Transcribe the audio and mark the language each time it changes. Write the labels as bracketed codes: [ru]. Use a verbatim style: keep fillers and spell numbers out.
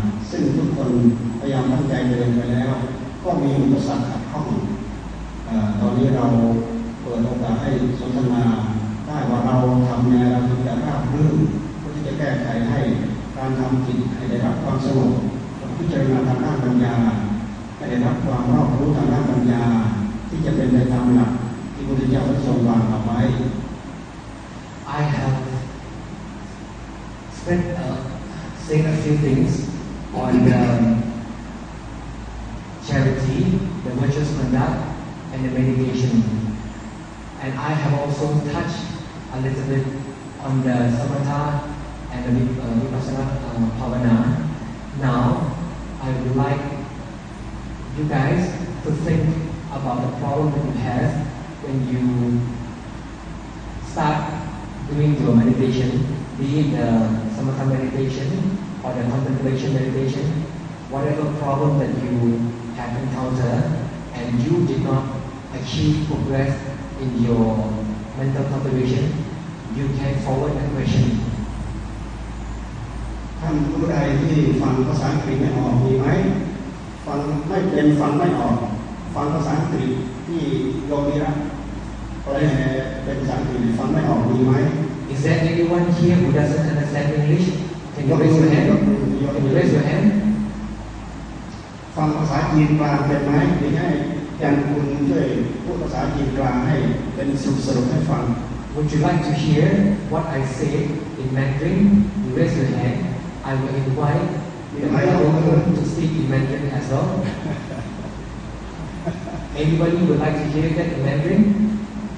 [th] ซึ่งทุกคนพยายามตั้งใจเดินไปแล้วก็มีอุปสรรคขัดข้องเอ่อตอนนี้เราเปิดโอกาสให้สนทนาได้ว่าเราทำเนี่ยเราถึงจะราบรื่นเพื่อที่จะแก้ไขให้การทำจิตให้ได้รับความสงบพิจารณาทางด้านปัญญาให้ได้รับความรอบรู้ทางด้านปัญญาที่จะเป็นไปตามหลักที่พระพุทธเจ้าทรงวางเอาไว้ [en] I have spent uh, saying a few things on um, charity, the virtuous conduct, and the meditation. And I have also touched a little bit on the samatha and the uh, vipassana uh, bhavana. Now, I would like you guys to think about the problem that you have when you start doing your meditation, be it the samatha meditation or the contemplation meditation, whatever problem that you have encountered and you did not achieve progress in your mental cultivation, you can forward that question. [th] ท่านผู้ใดที่ฟังภาษาอังกฤษไม่ออกมีไหมฟังไม่เป็นฟังไม่ออกฟังภาษาอังกฤษที่โยมีรักไปเป็นภาษาอังกฤษฟังไม่ออกมีไหม [en] Is there anyone here who doesn't understand English? Can you raise your hand? Can you raise your hand? [th] ฟังภาษาจีนกลางเป็นไหมหรือให้ยังคุณช่วยพูดภาษาจีนกลางให้เป็นสรุปให้ฟัง [en] Would you like to hear what I say in Mandarin? You raise your hand. I will invite the people to speak in Mandarin as well. Anybody would like to hear that in Mandarin?